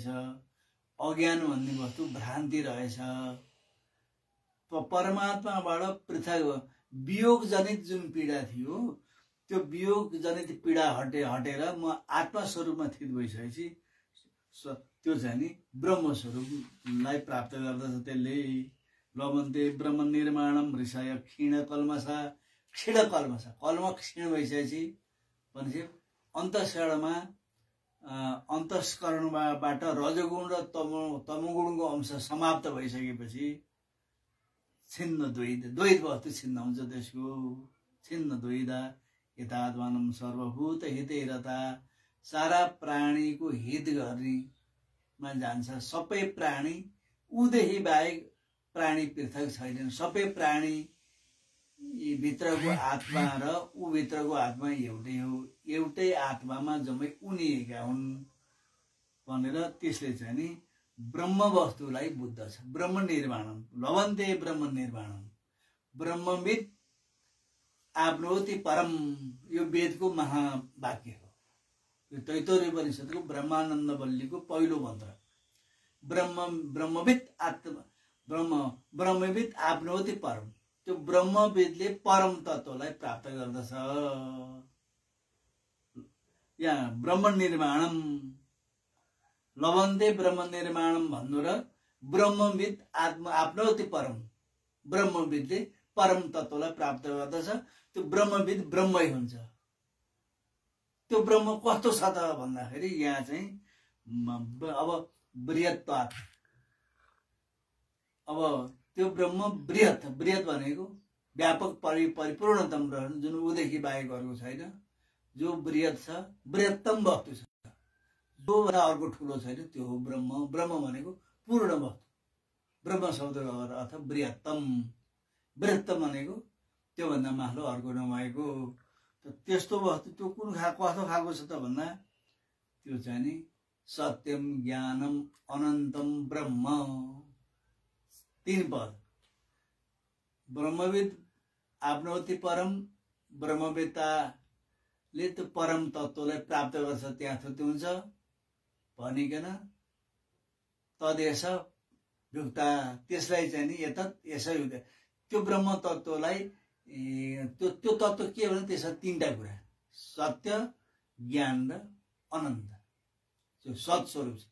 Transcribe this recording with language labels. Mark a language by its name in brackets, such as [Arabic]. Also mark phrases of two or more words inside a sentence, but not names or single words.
[Nepali] अज्ञान भन्ने वस्तु भ्रान्ति रहेछ। परमात्माबाट पृथक वियोग जनित जुन पीडा थियो त्यो वियोग जनित पीडा हटेर म आत्मा स्वरूपमा स्थित भइसकेपछि त्यो चाहिँ नि ब्रह्म स्वरूपलाई प्राप्त गर्दछ। त्यसले [Sanskrit] लवन्ते ब्रह्म निर्माणम ऋषय क्षीण कल्मसा [Nepali] कल्म क्षीण भइसकेपछि भनेपछि अन्तस्करणबाट रजोगुण र तमोगुणको अंश समाप्त भइसकेपछि छिन्न द्वैत वस्तु छिन्न हुन्छ। त्यसको [Sanskrit] छिन्न द्वैदा यथात्मानं सर्वभूत हिते रता [Nepali] सारा प्राणीको हित गर्नेमा जान्छ। सबै प्राणी उदेखि बाहेक प्राणी पृथक छैनन्। सबै प्राणी भित्रको आत्मा र ऊ भित्रको आत्मा एउटै हो। एउटै आत्मामा जम्मै उनिएका हुन् भनेर त्यसले चाहिँ नि ब्रह्म वस्तुलाई बुझ्दछ। [Sanskrit] ब्रह्म निर्माणम लवन्ते ब्रह्म निर्माणम ब्रह्मविद आप्नोति परम [Nepali] यो वेदको महावाक्य हो। यो तैत्तरीय उपनिषदको ब्रह्मानन्द वल्लीको पहिलो मन्त्र। [Sanskrit] ब्रह्मविद आप्नोति परम [Nepali] त्यो ब्रह्मविदले परम तत्त्वलाई प्राप्त गर्दछ। यहाँ [Sanskrit] ब्रह्म निर्माणम लवन्ते ब्रह्म निर्माणम [Nepali] भन्नु र [Sanskrit] ब्रह्मविद आप्नोति परम [Nepali] ब्रह्मविदले परम तत्त्वलाई प्राप्त गर्दछ। त्यो ब्रह्मविद ब्रह्मै हुन्छ। त्यो ब्रह्म कस्तो छ त भन्दाखेरि यहाँ चाहिँ अब बृहत्वात् अब त्यो ब्रह्म बृहत बृहत भनेको व्यापक परिपूर्णतम रहनु जुन उदेखि बाहेक अर्को छैन, जो बृहत छ, बृहत्तम वस्तु छ, जो अर्को ठुलो छैन, त्यो हो ब्रह्म। ब्रह्म भनेको पूर्ण वस्तु। ब्रह्म शब्दको अर्थ बृहत्तम। बृहत्तम भनेको त्योभन्दा माथिल्लो अर्को नभएको। त्यस्तो वस्तु त्यो कुन कस्तो खालको छ त भन्दा त्यो चाहिँ नि [Sanskrit] सत्यम ज्ञानम अनन्तम ब्रह्म। [Nepali] 3 पद। [Sanskrit] ब्रह्मविद आफ्नोति परम, [Nepali] ब्रह्मवेत्ताले त्यो परम तत्त्वलाई प्राप्त गर्छ, त्यहाँ थुत्य हुन्छ भनिकन तदेश युक्ता, त्यसलाई चाहिँ नि यतत यसै युक्ता, त्यो ब्रह्म तत्त्वलाई त्यो तत्त्व के भने त्यसमा 3टा कुरा, सत्य, ज्ञान र अनन्त, जो सत्स्वरूप छ।